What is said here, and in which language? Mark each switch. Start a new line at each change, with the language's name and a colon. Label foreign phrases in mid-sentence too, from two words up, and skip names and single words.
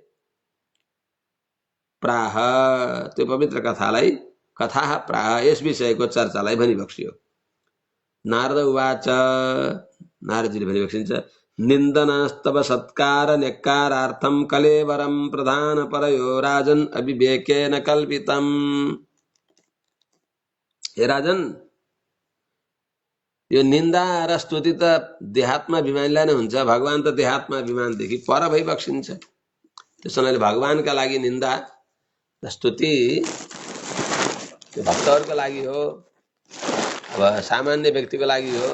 Nepali: प्राह त्यो पवित्र कथालाई कथा प्राह यस विषयको चर्चालाई भनिबक्सियो।
Sanskrit: नारद उवाच
Nepali: नारदजीले भनिबक्सिन्छ
Sanskrit: निन्दनस्तव सत्कार न्यक्कारार्थं कलेवरं प्रधान परयो राजन अविवेकेन कल्पितम्।
Nepali: हे राजन यो निन्दा र स्तुति त देहात्मा अभिमानीलाई नै हुन्छ, भगवान त देहात्मा अभिमानदेखि पर भइबक्सिन्छ। त्यस हुनाले भगवानका लागि निन्दा र स्तुति त्यो भक्तहरूको लागि हो, अब सामान्य व्यक्तिको लागि हो।